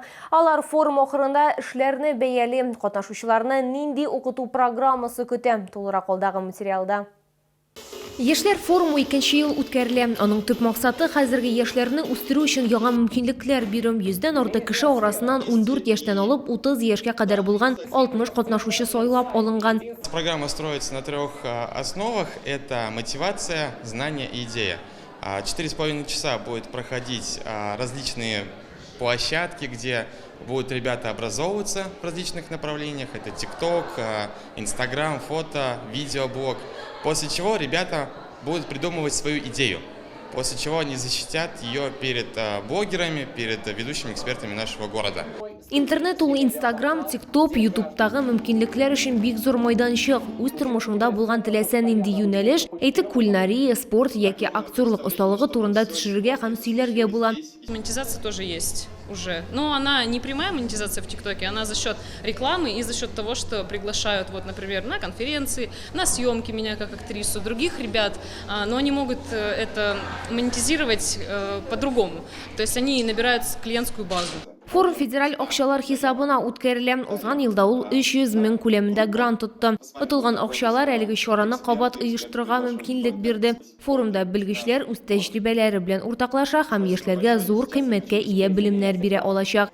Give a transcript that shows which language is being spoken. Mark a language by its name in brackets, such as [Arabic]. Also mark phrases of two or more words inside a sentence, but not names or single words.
[Tatar] Алар форум ахырында эшләрне бәяле, катнашучыларны нинди укыту программасы көтә. Тулырак алдагы материалда. Яшьләр форумы 2-нче ел үткәрелә. Аның төп максаты хәзерге яшьләрне үстерү өчен яңа мөмкинлекләр бирү. 100дән артык кеше арасыннан 14 яшьтән алып 30 яшькә кадәр булган 60 катнашучы сайлап алынган. [Russian] Программа строится на 3 основах. Это мотивация, знание и идея. 4,5 часа будет проходить различные площадки, где будут ребята образовываться в различных направлениях. Это ТикТок, Инстаграм, фото, видеоблог. После чего ребята будут придумывать свою идею. После чего они защитят ее перед блогерами, перед ведущими экспертами нашего города. [Tatar] Интернет ул Инстаграм, ТикТок, Ютубтагы мөмкинлекләр өчен бик зур майданчык. Үз тормышыңда булган теләсә нинди юнәлеш, әйтик кулинария, спорт яки актерлык осталыгы турында төшерергә һәм сөйләргә була. [Russian] Монетизация тоже есть уже. Но она не прямая монетизация в ТикТоке, она за счет рекламы и за счет того, что приглашают, вот, например, на конференции, на съемки меня как актрису, других ребят, но они могут это монетизировать по-другому. То есть они набирают клиентскую базу. [Tatar] Форум федераль акчалар хисабына үткәрелә. Узган елда ул 300 мең күләмендә грант тотты. Отылган акчалар әлеге чараны кабат оештырырга мөмкинлек бирде. Форумда белгечләр үз тәҗрибәләре белән уртаклаша һәм яшьләргә зур кыйммәткә ия белемнәр бирә алачак.